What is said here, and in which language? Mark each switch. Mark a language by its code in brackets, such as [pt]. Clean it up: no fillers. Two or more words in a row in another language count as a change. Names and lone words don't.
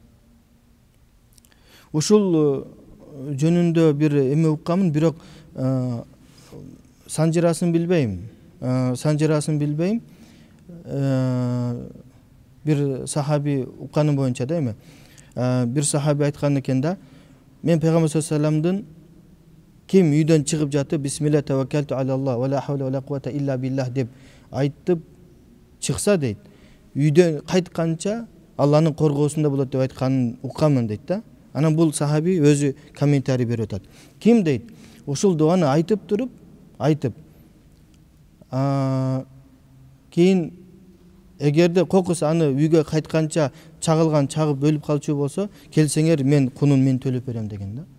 [ky] Ушул жөнүндө бир эме укканмын, бирок санжырасын билбейм. Бир сахаби укканым боюнча да эме. Бир сахаби айткан экен да, мен Пейгамбер [ar] صلى الله عليه [ky] вассаламдын ким үйдөн чыгып жатып [ar] بسم الله توكلت على الله ولا حول ولا قوة إلا بالله [ky] деп айтып чыкса дейт, үйдөн кайтканча Алланын коргоосунда болот деп айтканын укканмын дейт да. Анан бул сахаби өзү комментарий берип атат. Ким дейт? Ушул дуаны айтып туруп, кийин эгерде кокус аны үйгө кайтканча чагылган, чагып өлүп калчу болсо, келсеңер мен кунун мен төлөп берем деген да.